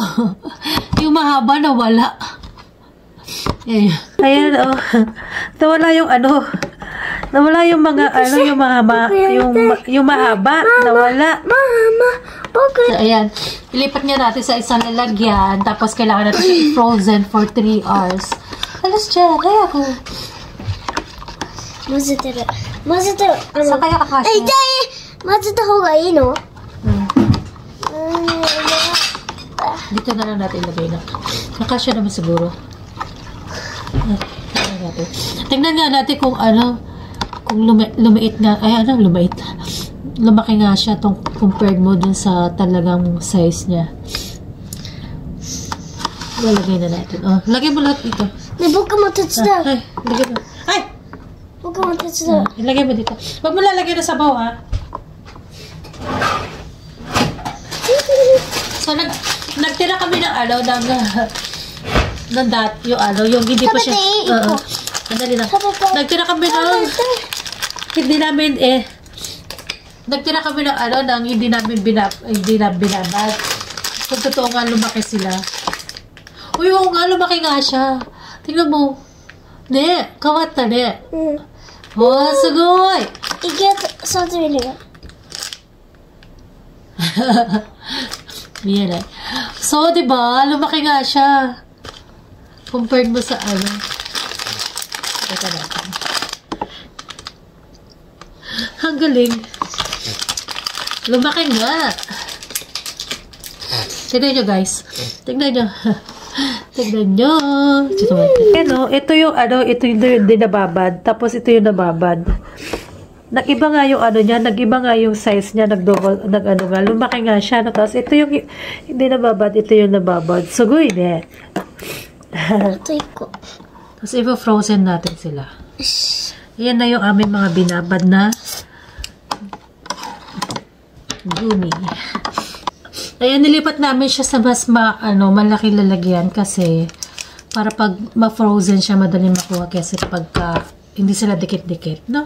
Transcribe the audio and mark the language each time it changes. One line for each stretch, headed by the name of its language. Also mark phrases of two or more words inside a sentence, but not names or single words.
Filipino: Yung mahaba na wala. Ayan. Ayan, oh. Nawala yung ano. Nawala yung mga, ano, yung mahaba. Yung mahaba. Nawala. Mama, okay. So, ayan. Ilipat niya natin sa isang lalagyan. Tapos, kailangan natin siya i-frozen for 3 hours. Alas dyan. Ay ako.
Japanese: 混ぜてる。混ぜてる。
Filipino: Saan kaya kakasya?
Japanese: 痛い。混ぜた方がいいの
Filipino: Dito na lang natin ilagay na. Kakasya naman siguro. Tingnan natin. Tingnan nga natin kung ano, kung lumiit nga, ay ano, lumiit. Lumaki nga siya tong compared mo dun sa talagang size niya. Lalagay na natin. Oh, lagay mo lahat dito.
Japanese: ね、僕も手伝う。
Filipino: Ay, lagay mo. Ay!
Japanese: 僕も手伝う。
Filipino: Ilagay mo dito. Huwag mo lalagay na sabaw, ha? So, nagtira kami ng ano, ng yung ano, yung hindi pa siya. Andali na. Nagtira kami ng, hindi namin nagtira kami ng ano, ng hindi namin binabad. Kung totoo nga, lumaki sila. Uy, oo nga, lumaki nga siya. Tingnan mo.
Japanese: ね、変わったね. Oh, sugoi! いけ、触ってみるよ。
Filipino: Yan eh. So, diba, lumaki nga siya. Compared mo sa ano. Ito natin. Ang galing. Lumaki nga. Tignan nyo, guys. Tignan nyo. Tignan nyo. Ano, ito yung ano, ito yung dinababad. Tapos ito yung nababad. Nag-iba nga yung ano niya, nag-iba nga yung size niya, nag-ano nga, lumaki nga siya. No? Tapos ito yung hindi nababad, ito yung nababad.
Japanese: すごいね. あと1 個。
Filipino: Tapos i-frozen natin sila. Yan na yung aming mga binabad na gumi. Ayan, nilipat namin siya sa mas malaki lalagyan kasi para pag ma-frozen siya, madaling makuha kasi pagka hindi sila dikit-dikit, no?